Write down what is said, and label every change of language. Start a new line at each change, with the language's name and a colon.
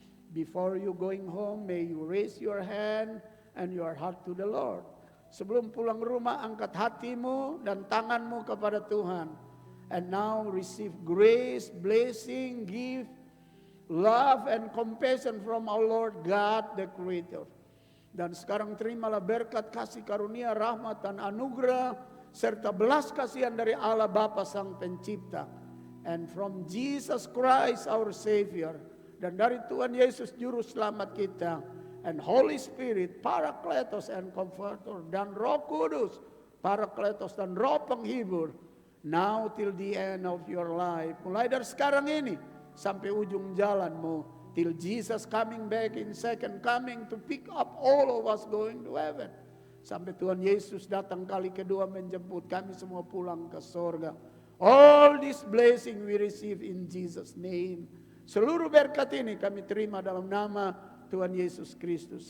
English: Before you going home, may you raise your hand and your heart to the Lord.
Indonesian: Sebelum pulang rumah, angkat hatimu dan tanganmu kepada Tuhan.
English: And now receive grace, blessing, gift, love and compassion from our Lord God the Creator.
Indonesian: Dan sekarang terimalah berkat, kasih karunia, rahmat dan anugerah, serta belas kasihan dari Allah Bapa Sang Pencipta.
English: And from Jesus Christ our Savior.
Indonesian: Dan dari Tuhan Yesus Juru Selamat kita.
English: And Holy Spirit, Parakletos and Comforter,
Indonesian: dan Roh Kudus, Parakletos dan Roh Penghibur,
English: now till the end of your life.
Indonesian: Mulai dari sekarang ini sampai ujung jalanmu,
English: till Jesus coming back in second coming to pick up all of us going to heaven.
Indonesian: Sampai Tuhan Yesus datang kali kedua menjemput kami semua pulang ke sorga.
English: All this blessing we receive in Jesus' name.
Indonesian: Seluruh berkat ini kami terima dalam nama Tuhan Yesus Kristus.